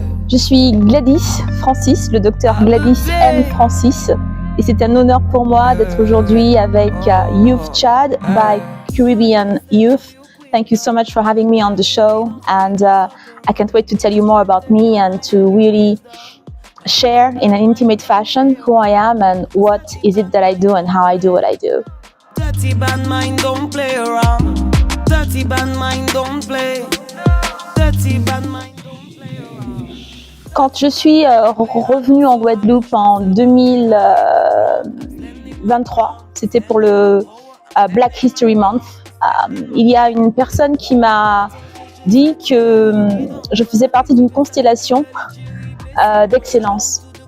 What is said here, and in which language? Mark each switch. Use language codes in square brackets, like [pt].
[fr] Je suis Gladys Francis, le docteur Gladys M. Francis, et c'est un honneur pour moi d'être aujourd'hui avec Youth Chad by Caribbean Youth. [en] Thank you so much for having me on the show, and I can't wait to tell you more about me and to really share in an intimate fashion who I am and what is it that I do and how I do what I do. Dirty bad mind, don't play around. Dirty bad mind, don't play. Dirty bad mind. [fr] Quand je suis revenue en Guadeloupe en 2023, c'était pour le Black History Month, il y a une personne qui m'a dit que je faisais partie d'une constellation d'excellence.